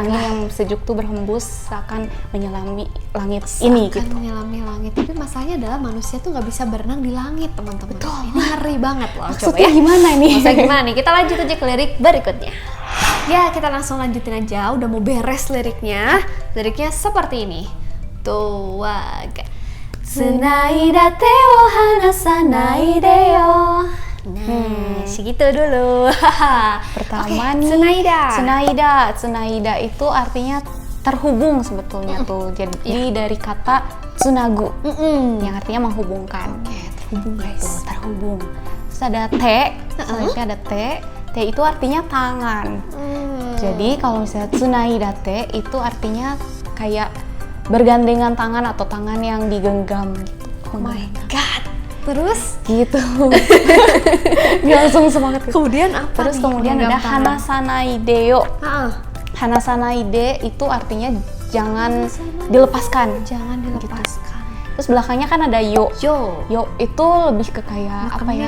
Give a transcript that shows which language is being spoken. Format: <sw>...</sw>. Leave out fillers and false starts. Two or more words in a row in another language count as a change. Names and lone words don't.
<id>angin yang sejuk tuh berhembus seakan menyelami langit ini Akan gitu. menyelami langit. Tapi masalahnya adalah manusia tuh nggak bisa berenang di langit, teman-teman. Betul. Ini ngeri banget loh. Coba Maksudnya ya. gimana nih? Maksudnya gimana nih? Kita lanjut aja ke lirik berikutnya. Ya, kita langsung lanjutin aja. Udah mau beres liriknya. Liriknya seperti ini.</id> <ja>永遠が繋いだ手を離さないでよ.</ja> <id>Nah, segitu dulu. Pertama Oke, nih, Tsunaida. Tsunaida itu artinya terhubung sebetulnya tuh. Jadi dari kata tsunagu yang artinya menghubungkan. Terhubung guys. Tuh, terhubung. Terus ada te, selanjutnya ada te. Te itu artinya tangan. Jadi kalau misalnya</id> <ja>繋いだ手</ja> <id>itu artinya kayak bergandengan tangan atau tangan yang digenggam gitu.</id> <en>Oh my god.</en> <id>Terus Gitu. Dia langsung semangat gitu. kemudian apa Terus nih? kemudian ada Genggam tangan. hanasanaideo. Ah, Hanasanaide itu artinya jangan dilepaskan. jangan dilepaskan. Terus belakangnya kan ada yo. Yo. Yo itu lebih ke kayak apa ya?</id>